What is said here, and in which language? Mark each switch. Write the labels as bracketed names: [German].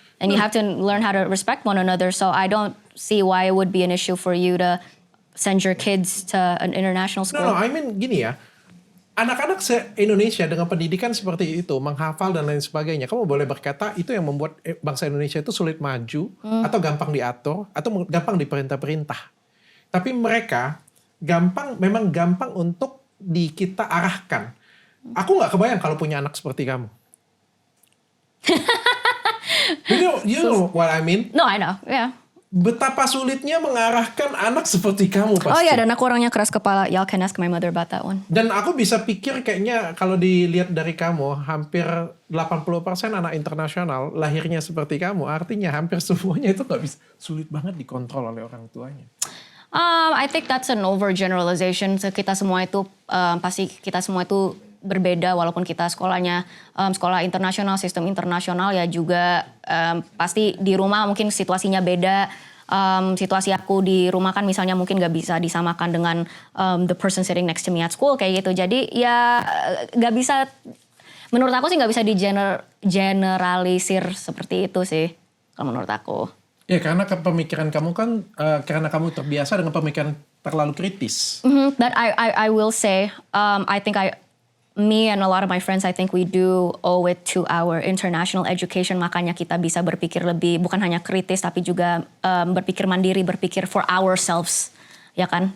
[English] And you have to learn how to respect one another. So I don't see why it would be an issue for you to send your kids to an international school. No, I mean [Indonesian] gini ya. Anak-anak se-Indonesia dengan pendidikan seperti itu, menghafal dan lain sebagainya, kamu boleh berkata itu yang membuat bangsa Indonesia itu sulit maju, atau gampang diatur, atau gampang diperintah-perintah. Tapi mereka memang gampang untuk kita arahkan. Aku nggak kebayang kalau punya anak seperti kamu. [English] You know what I mean? No, I know, yeah. [Indonesian] Betapa sulitnya mengarahkan anak seperti kamu pasti. Oh ya, dan aku orangnya keras kepala. [English] Y'all can ask my mother about that one. [Indonesian] Dan aku bisa pikir kayaknya kalau dilihat dari kamu, hampir 80% anak internasional lahirnya seperti kamu. Artinya hampir semuanya itu gak bisa, sulit banget dikontrol oleh orang tuanya. [English] I think that's an overgeneralization. [Indonesian] So, kita semua itu, pasti kita semua itu berbeda walaupun kita sekolahnya sekolah internasional, sistem internasional ya juga pasti di rumah mungkin situasinya beda. Situasi aku di rumah kan misalnya mungkin gak bisa disamakan dengan [English] the person sitting next to me at school [Indonesian] kayak gitu. Jadi ya gak bisa, menurut aku sih gak bisa digeneralisir seperti itu sih kalau menurut aku. Ya karena pemikiran kamu kan karena kamu terbiasa dengan pemikiran terlalu kritis. [English] But I will say I think me and a lot of my friends, I think we do owe it to our international education. [Indonesian] Makanya kita bisa berpikir lebih, bukan hanya kritis, tapi juga berpikir mandiri, berpikir [English] for ourselves, [Indonesian] ya kan?